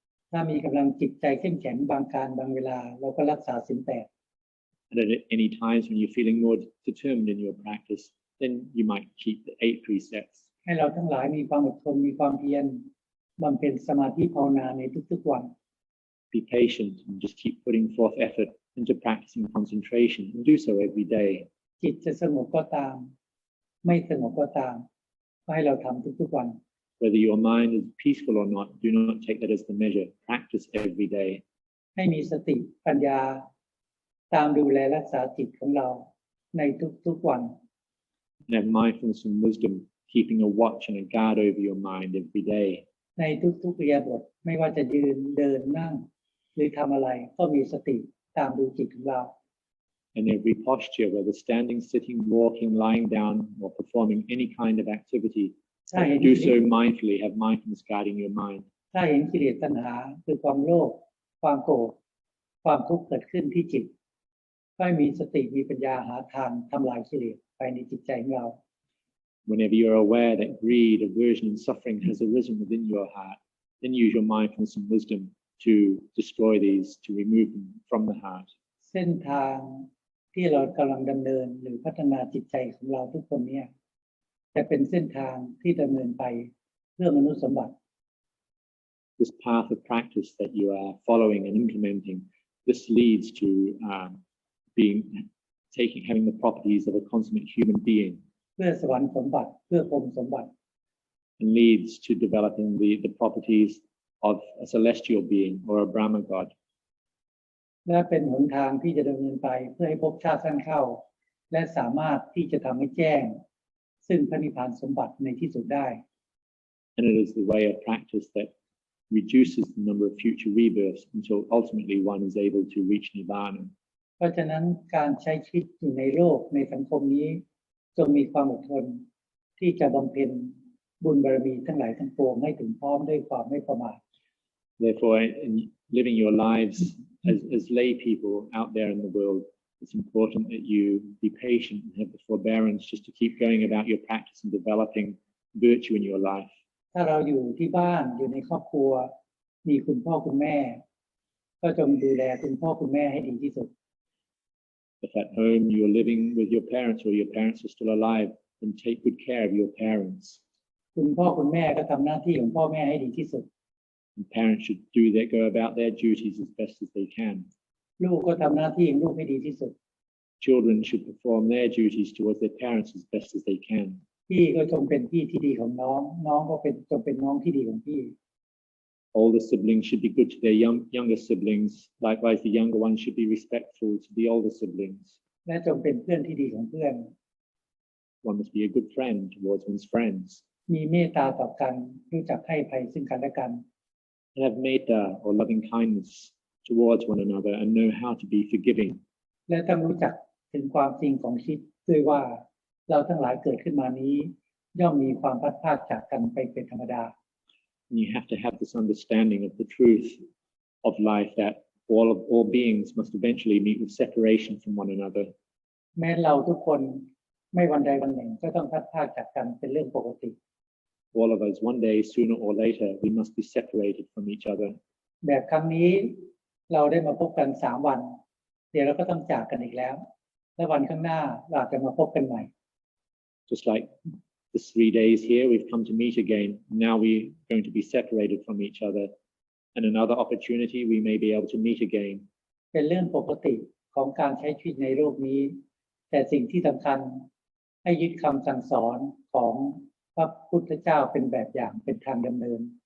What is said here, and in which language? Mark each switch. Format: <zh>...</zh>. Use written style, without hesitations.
<th>ถ้ามีกำลังจิตใจเข้มแข็งบางการบางเวลาเราก็รักษาศีล 8</th> <en>And at any times when you're feeling more determined in your practice, then you might keep the 8 precepts.</en> <th>ให้เราทั้งหลายมีความอดทนมีความเพียรบำเพ็ญสมาธิภาวนาในทุกๆวัน</th> <en>Be patient and just keep putting forth effort into practicing concentration and do so every day.</en> <th>จิตจะสงบก็ตามไม่สงบก็ตามก็ให้เราทำทุกๆวัน</th> <en>Whether your mind is peaceful or not, do not take that as the measure. Practice every day.</en> <th>ให้มีสติปัญญาตามดูแลรักษาจิตของเราในทุกๆวัน</th> <en>And have mindfulness and wisdom, keeping a watch and a guard over your mind every day.</en> <th>ในทุกๆอิริยาบถไม่ว่าจะยืนเดินนั่งหรือทำอะไรก็มีสติตามดูจิตของเรา</th> <en>In every posture, whether standing, sitting, walking, lying down, or performing any kind of activity, do so mindfully, have mindfulness guiding your mind.</en> <th>ถ้าเห็นกิเลสตัณหาคือความโลภความโกรธความทุกข์เกิดขึ้นที่จิตก็มีสติมีปัญญาหาทางทำลายกิเลสภายในจิตใจของเรา</th> <en>Whenever you're aware that greed, aversion, and suffering has arisen within your heart, then use your mindfulness and wisdom to destroy these, to remove them from the heart.</en> <th>เส้นทางที่เรากำลังดำเนินหรือพัฒนาจิตใจของเราทุกคนเนี่ยจะเป็นเส้นทางที่ดำเนินไปเพื่อมนุษย์สมบัติ</th> <en>This path of practice that you are following and implementing, this leads to having the properties of a consummate human being.</en> <th>เพื่อสวรรค์สมบัติเพื่อพรหมสมบัติ</th> <en>And leads to developing the properties of a celestial being or a Brahma god.</en> <th>และเป็นหนทางที่จะดำเนินไปเพื่อให้ภพชาติสั้นเข้าและสามารถที่จะทำให้แจ้งซึ่งพระนิพพานสมบัติในที่สุดได้</th> <en>And it is the way of practice that reduces the number of future rebirths until ultimately one is able to reach Nibbana.</en> <th>เพราะฉะนั้นการใช้ชีวิตอยู่ในโลกในสังคมนี้จงมีความอดทนที่จะบำเพ็ญบุญบารมีทั้งหลายทั้งปวงให้ถึงพร้อมด้วยความไม่ประมาท</th> <en>Therefore, in living your lives as lay people out there in the world, it's important that you be patient and have the forbearance just to keep going about your practice and developing virtue in your life.</en> <th>ถ้าเราอยู่ที่บ้านอยู่ในครอบครัวมีคุณพ่อคุณแม่ก็จงดูแลคุณพ่อคุณแม่ให้ดีที่สุด</th> <en>If at home you're living with your parents or your parents are still alive, then take good care of your parents.</en> <th>คุณพ่อคุณแม่ก็ทำหน้าที่ของพ่อแม่ให้ดีที่สุด</th> <en>And parents should go about their duties as best as they can.</en> <th>ลูกก็ทำหน้าที่ของลูกให้ดีที่สุด</th> <en>Children should perform their duties towards their parents as best as they can.</en> <th>พี่ก็จงเป็นพี่ที่ดีของน้องน้องก็จงเป็นน้องที่ดีของพี่</th> <en>Older siblings should be good to their younger siblings. Likewise, the younger ones should be respectful to the older siblings.</en> <th>และจงเป็นเพื่อนที่ดีของเพื่อน</th> <en>One must be a good friend towards one's friends.</en> <th>มีเมตตาต่อกันรู้จักให้อภัยซึ่งกันและกัน</th> <en>And have metta or loving kindness towards one another and know how to be forgiving.</en> <th>และต้องรู้จักถึงความจริงของชีวิตด้วยว่าเราทั้งหลายเกิดขึ้นมานี้ย่อมมีความพัดพรากจากกันไปเป็นธรรมดา</th> <en>And you have to have this understanding of the truth of life that all beings must eventually meet with separation from one another.</en> <th>แม้เราทุกคนไม่วันใดวันหนึ่งก็ต้องพัดพรากจากกันเป็นเรื่องปกติ</th> <en>All of us, one day, sooner or later, we must be separated from each other.</en> <th>แบบครั้งนี้เราได้มาพบกัน3 วันเดี๋ยวเราก็ต้องจากกันอีกแล้วและวันข้างหน้าเราจะมาพบกันใหม่</th> <en>Just like the 3 days here, we've come to meet again. Now we're going to be separated from each other. And another opportunity, we may be able to meet again.</en> <th>เป็นเรื่องปกติของการใช้ชีวิตในโลกนี้แต่สิ่งที่สำคัญให้ยึดคำสั่งสอนของพระพุทธเจ้าเป็นแบบอย่างเป็นทางดำเนิน</th>